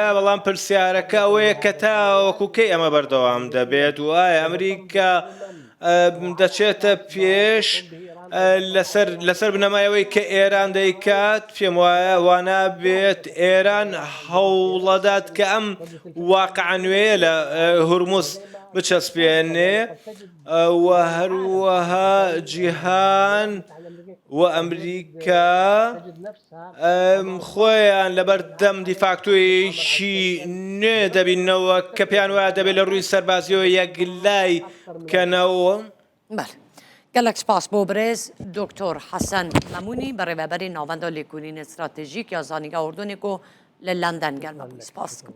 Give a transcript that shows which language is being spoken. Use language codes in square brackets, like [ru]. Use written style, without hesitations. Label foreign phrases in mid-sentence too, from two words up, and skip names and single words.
[ckb] بەڵام پرسیارەکە ئەوەیە کە تاوەکوکەی ئەمە بەردەوام دەبێت و ئایا ئەمریکا دەچێتە پێش لەسەر بنەمایەوەی کە ئێران دەیکات پێم وایە وانابێت ئێران هەوڵەدات کە ئەم واقعە نوێیە لە هورموز بچەسپێنێ و هەروەها جیهان وأمريكا [ar] تجد نفسها [ckb] خۆیان لە بەردەم دیفاکتۆیەکی نوێ دەبینەوە کە پێیان وایە دەبێت لە ڕووی سەربازیەوە یەکلای بکەنەوە. بله گەلک سپاس بۆ برێز دکتۆر حەسەن مەمونی بەڕێوەبەری ناوەندە لێکۆلینە استراتێژیک یا زانیگا ئوردونێک و لە لەندەن گەلمە بووی سپاس.